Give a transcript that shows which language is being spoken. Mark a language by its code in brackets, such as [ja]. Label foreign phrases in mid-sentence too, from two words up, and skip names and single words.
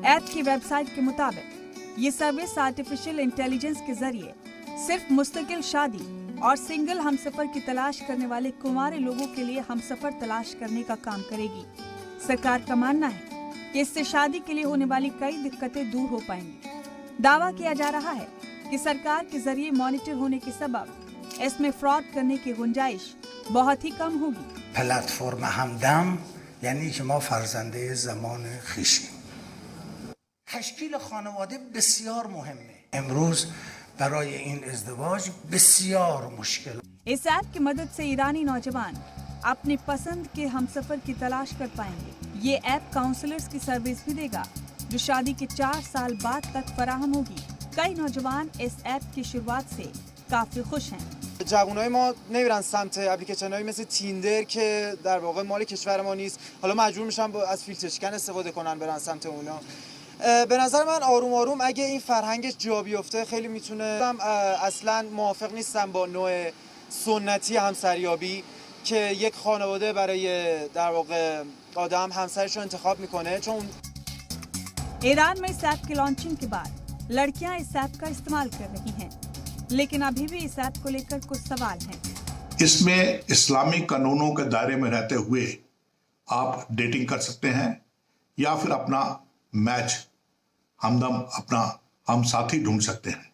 [hi] ऐप की वेबसाइट के मुताबिक ये सर्विस [en] artificial intelligence [hi] के जरिए सिर्फ मुस्तकिल शादी और सिंगल हमसफर की तलाश करने वाले कुंवारे लोगों के लिए हमसफर तलाश करने का काम करेगी। सरकार का मानना है कि इससे शादी के लिए होने वाली कई दिक्कतें दूर हो पाएंगी। दावा किया जा रहा है कि सरकार के जरिए मॉनिटर होने के सबब इसमें फ्रॉड करने की गुंजाइश बहुत ही कम होगी। [fa] پلتفرم همدم یعنی که ما فرزنده زمان خویشیم. تشکیل خانواده بسیار مهمه. امروز برای این ازدواج بسیار مشکل. [hi] इस ऐप की मदद से ईरानी नौजवान अपनी पसंद के हमसफर की तलाश कर पाएंगे। ये ऐप काउंसलर्स की सर्विस भी देगा, जो शादी के 4 साल बाद तक फराहम होगी। कई नौजवान इस ऐप की शुरुआत से काफी खुश हैं। [fa] جوانای ما نمیرن سمت اپلیکیشن‌هایی مثل تیندر که در واقع مال کشور ما نیست، حالا مجبور میشن از فیلتر شکن استفاده کنن برن سمت اونا. به نظر من آروم آروم اگه این فرهنگش جا بیفته خیلی میتونه. اصلا موافق نیستم با نوع سنتی همسریابی که یک خانواده برای در واقع آدم همسرش رو انتخاب میکنه، چون [hi] ईरान में इस ऐप के लॉन्चिंग के बाद लड़कियां इस ऐप का इस्तेमाल कर रही हैं, लेकिन अभी भी इस ऐप को लेकर कुछ सवाल हैं। इसमें इस्लामी कानूनों के दायरे में रहते हुए आप डेटिंग कर सकते हैं या फिर अपना मैच हमदम अपना हम साथी ढूंढ सकते हैं।